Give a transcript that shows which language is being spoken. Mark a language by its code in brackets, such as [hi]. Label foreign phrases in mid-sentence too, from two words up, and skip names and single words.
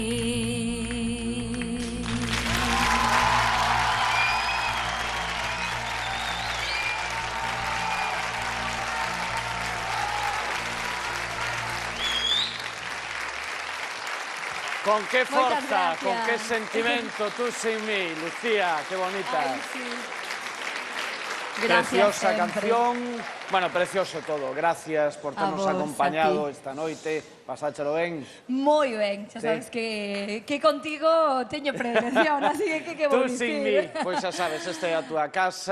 [gl] Con que forza, [es] gracias. [gl] con que sentimento, Tú sin mí. Lucía, que bonita. [es] Ay, sí. Gracias Preciosa [gl] sempre. [es] canción. Bueno, precioso todo. Gracias por [gl] A ternos vos, acompañado a ti. esta noite. Pasáchelo ben. Moi ben, xa Sí. sabes que contigo teño predilección, así que vou Tú sin mí. dicir. Pois xa sabes, esta é a túa casa.